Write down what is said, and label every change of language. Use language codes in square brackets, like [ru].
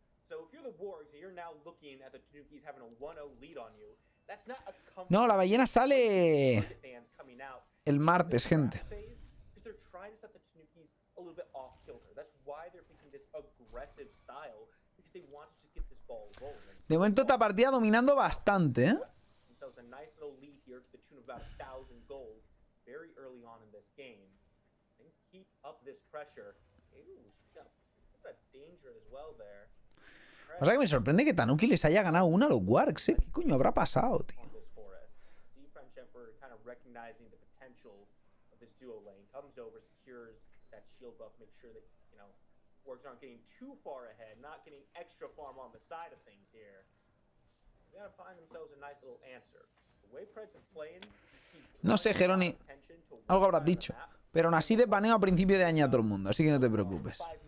[en] So if you're the Wargs and you're now looking at the Tanukis having a 1-0 lead on you, that's not a [es] no, la ballena sale el martes, gente. [en] They're trying to set the Tanukis a little bit off kilter. That's why they're picking this aggressive style because they want to just get this ball rolling. [es] De momento esta partida dominando bastante, ¿eh? [en] So it's a nice little lead here to the tune of about 1,000 gold. Very early on in this game. I think keep up this pressure. Ooh, she's got a danger as well there. [es] Pasa que me sorprende que Tanuki les haya ganado una a los Wargs, ¿eh? ¿Qué coño habrá pasado, tío? [en] See French Emperor kind of recognizing the potential of this duo lane, comes over, secures that shield buff, makes sure that, you know, Wargs aren't getting too far ahead, not getting extra farm on the side of things here. They gotta find themselves a nice little answer. The way Preds is playing, [es] No sé, Geroni, algo habrás dicho. Pero aún así de paneo a principio de año a todo el mundo, así que no te preocupes.